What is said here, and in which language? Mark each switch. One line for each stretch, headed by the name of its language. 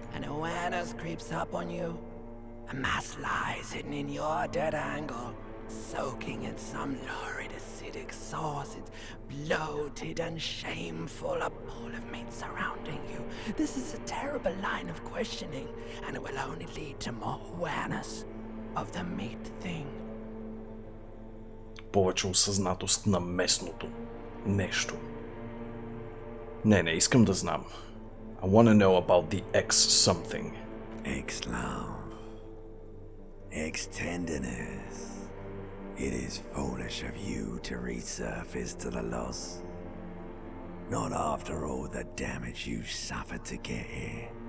English: An awareness creeps up on you. A mass lies hidden in your dead angle, soaking in some lurid acidic sauce. It's bloated and shameful, a pool of meat surrounding you. This is a terrible line of questioning, and it will only lead to more awareness. of the meat thing.
Bulgarian: Повече осъзнатост на местното нещо. Не, искам да знам.
English: I want to know about the X something. X love. X tenderness. It is foolish of you to resurface to the loss. Not after all the damage you suffered to get here.